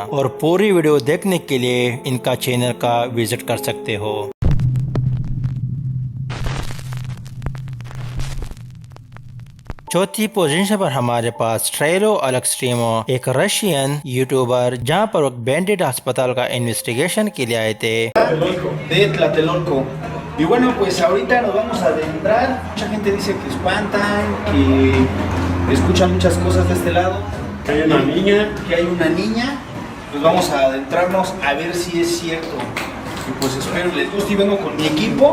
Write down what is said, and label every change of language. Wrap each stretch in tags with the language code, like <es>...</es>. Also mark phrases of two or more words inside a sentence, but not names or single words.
<hi>और पूरी वीडियो देखने के लिए इनका चैनल का विजिट कर सकते हो। चौथी पोजीशन पर हमारे पास ट्रेलो अलक्स्ट्रीमो, एक</hi> <en>Russian YouTuber,</en> <hi>जहां पर वो बैंडेड अस्पताल का इन्वेस्टिगेशन के लिए आए थे।</hi> <es>De Tlatelolco. Y bueno, pues ahorita nos vamos a adentrar. Mucha gente dice que espantan, que escuchan muchas cosas de este lado. Que hay una niña. Que hay una niña. Pues vamos a adentrarnos a ver si es cierto. Y pues espero les guste. Y vengo con mi equipo.</es>